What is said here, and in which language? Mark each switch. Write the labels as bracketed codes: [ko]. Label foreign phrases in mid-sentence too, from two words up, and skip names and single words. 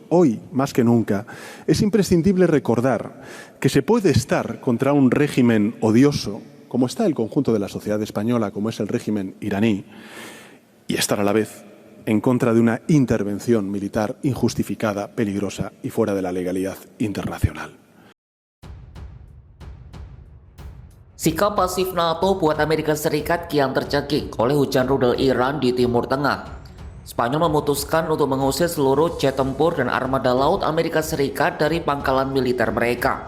[es] Hoy, más que nunca, es imprescindible recordar que se puede estar contra un régimen odioso, como está el conjunto de la sociedad española, como es el régimen iraní, y estar a la vez en contra de una intervención militar injustificada, peligrosa y fuera de la legalidad internacional. [id] Sikap pasif NATO buat Amerika Serikat kian tercekik oleh hujan rudal Iran di Timur Tengah. Spanyol memutuskan untuk mengusir seluruh jet tempur dan armada laut Amerika Serikat dari pangkalan militer mereka.